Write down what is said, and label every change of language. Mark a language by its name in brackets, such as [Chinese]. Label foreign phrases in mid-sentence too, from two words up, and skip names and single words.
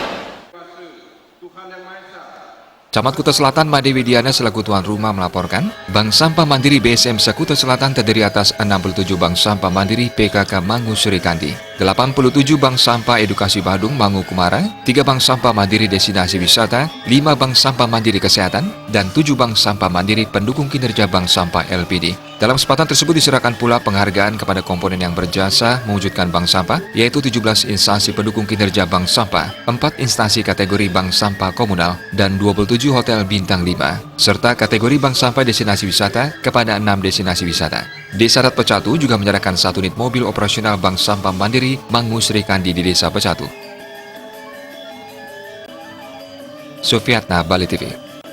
[Indonesian] Camat Kuta Selatan Made Widiana selaku tuan rumah melaporkan, Bank Sampah Mandiri BSM Sekuta Selatan terdiri atas 67 Bank Sampah Mandiri PKK Mangu Srikandi, 87 Bank Sampah Edukasi Badung Mangu Kumara, 3 Bank Sampah Mandiri Destinasi Wisata, 5 Bank Sampah Mandiri Kesehatan, dan 7 Bank Sampah Mandiri Pendukung Kinerja Bank Sampah LPD. Dalam kesempatan tersebut diserahkan pula penghargaan kepada komponen yang berjasa mewujudkan bank sampah, yaitu 17 instansi pendukung kinerja bank sampah, 4 instansi kategori bank sampah komunal, dan 27 hotel bintang 5, serta kategori bank sampah destinasi wisata kepada 6 destinasi wisata. Desa adat Pecatu juga menyerahkan 1 unit mobil operasional bank sampah mandiri Mangu Srikandi di Desa Pecatu. Sufiatna, Bali TV.